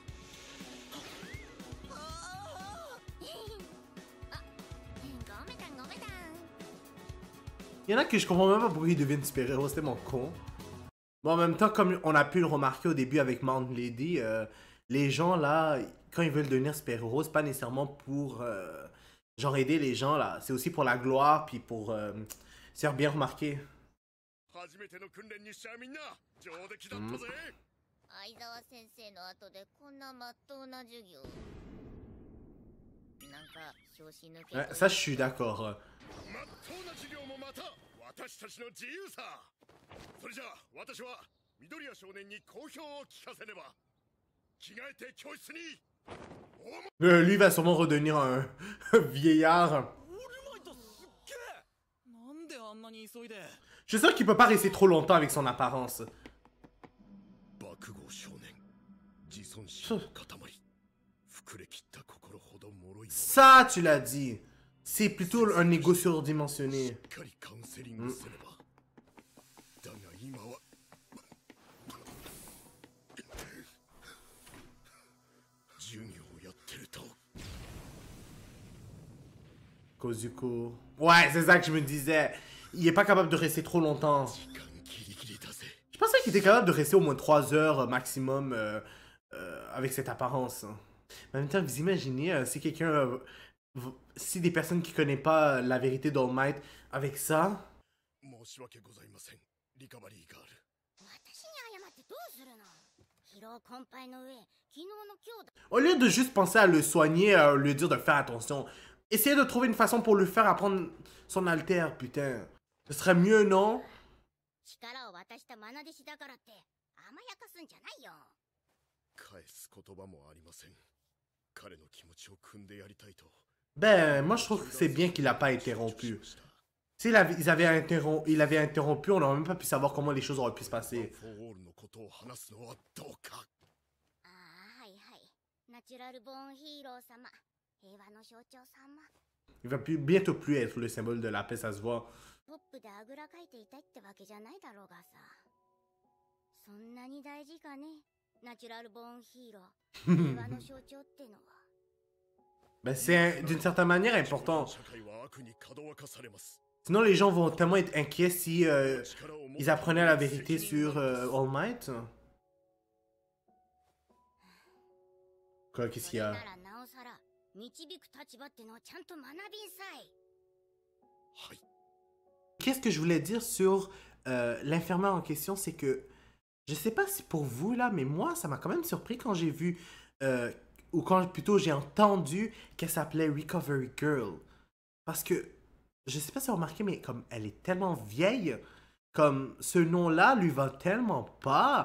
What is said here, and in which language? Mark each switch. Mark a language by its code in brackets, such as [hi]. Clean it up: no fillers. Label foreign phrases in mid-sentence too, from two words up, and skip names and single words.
[fr] Il y en a que je comprends même pas pourquoi ils deviennent super-héros, c'était mon con. Bon, en même temps, comme on a pu le remarquer au début avec Mount Lady, les gens là, quand ils veulent devenir super-héros, c'est pas nécessairement pour genre aider les gens là, c'est aussi pour la gloire puis pour se faire bien remarquer. [ja] 初めての訓練にしちゃみんな上出来だったぜ、相沢先生の後でこんなまっとうな授業なんか拍子抜け [fr] Ouais, ça, je suis d'accord. [ja] まっとうな授業もまた私たちの自由さ。それじゃあ私は緑谷少年に好評を聞かせねば。着替えて教室に。 [fr] Lui va sûrement redevenir un vieillard. [ja] なんであんなに急いで。 [fr] Je suis sûr qu'il peut pas rester trop longtemps avec son apparence. [ja] 爆豪少年自尊心の塊膨れきった心ほど脆い [fr] Ça, tu l'as dit. C'est plutôt un ego surdimensionné. [ja] しっかりカウンセリングすれば、だが今は授業をやってると Kozuko. [fr] Ouais, c'est ça que je me disais. Il est pas capable de rester trop longtemps. [ja] 時間ギリギリだぜ。 [fr] Je pensais qu'il était capable de rester au moins 3 heures maximum avec cette apparence. Mais en même temps, vous imaginez si quelqu'un... si des personnes qui connaissent pas la vérité d'All Might avec ça... [ja] 申し訳ございません。リカバリーガール。私に謝ってどうするの疲労困憊の上昨日の今日だ [fr] Au lieu de juste penser à le soigner, à lui dire de faire attention, essayez de trouver une façon pour lui faire apprendre son alter, putain. Ce serait mieux, non? [ja] 力を渡した愛弟子だからって甘やかすんじゃないよ返す言葉もありません。彼の気持ちを汲んでやりたいと。 [fr] Ben, moi je trouve que c'est bien qu'il a pas interrompu. S'il avait, il avait interrompu, on n'aurait même pas pu savoir comment les choses auraient pu se passer. [ja] フォーオールのことを話すのはどうか。ああはいはいナチュラルボーンヒーロー様平和の象徴様 [fr] Il va bientôt plus être le symbole de la paix, ça se voit. [ja] ポップであぐらかいていたいってわけじゃないだろうがさそんなに大事かねナチュラルボーンヒーロー平和の象徴ってのは [fr] Ben, c'est d'une certaine manière important. [ja] 社会は悪にかどわかされます。 [fr] Sinon, les gens vont tellement être inquiets si ils apprenaient la vérité sur All Might. Quoi, qu'est-ce qu'il y [ja] そ [fr] a? [ja] れならなおさら導く立場ってのをちゃんと学びんさいはい。 [fr] Qu'est-ce que je voulais dire sur l'infirmière en question, c'est que je sais pas si pour vous là, mais moi ça m'a quand même surpris quand j'ai vu ou quand plutôt j'ai entendu qu'elle s'appelait Recovery Girl, parce que je sais pas si vous avez remarqué, mais comme elle est tellement vieille, comme ce nom-là lui va tellement pas.